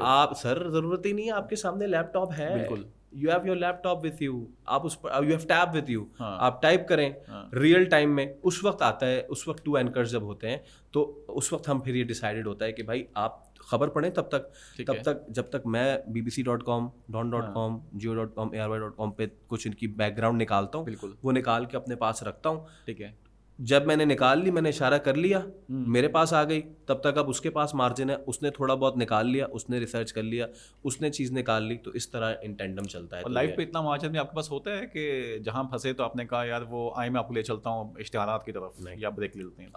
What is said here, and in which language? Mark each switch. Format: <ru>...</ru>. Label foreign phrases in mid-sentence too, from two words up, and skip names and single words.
<ur>آپ سر ضرورت ہی نہیں ہے، آپ کے سامنے لیپ ٹاپ ہے, بالکل,</ur> <en>you have your laptop with you,</en> <ur>آپ اس پر</ur> <en>you have tab with you,</en> <ur>آپ ٹائپ کریں</ur> <en>real time</en> <ur>میں، اس وقت آتا ہے، اس وقت 2 اینکرز جب ہوتے ہیں تو اس وقت ہم پھر یہ ڈیسائیڈڈ ہوتا ہے کہ بھائی آپ خبر پڑھیں تب تک جب تک میں bbc.com, don.com, geo.com, ARY.com پہ کچھ ان کی بیک گراؤنڈ نکالتا ہوں، وہ نکال کے اپنے پاس رکھتا ہوں. ٹھیک ہے, جب میں نے نکال لی، میں نے اشارہ کر لیا، میرے پاس آ گئی، تب تک اب اس کے پاس مارجن ہے، اس نے تھوڑا بہت نکال لیا، اس نے ریسرچ کر لیا، اس نے چیز نکال لی، تو اس طرح</ur> <en>in tandem</en> <ur>چلتا ہے. اور لائف پہ اتنا مارجن بھی آپ کے پاس ہوتا ہے کہ جہاں پھنسے تو آپ نے کہا یار وہ آئے میں آپ کو لے چلتا ہوں اشتہارات کی طرف، نہیں یا بریک لے لیتے ہیں?</ur>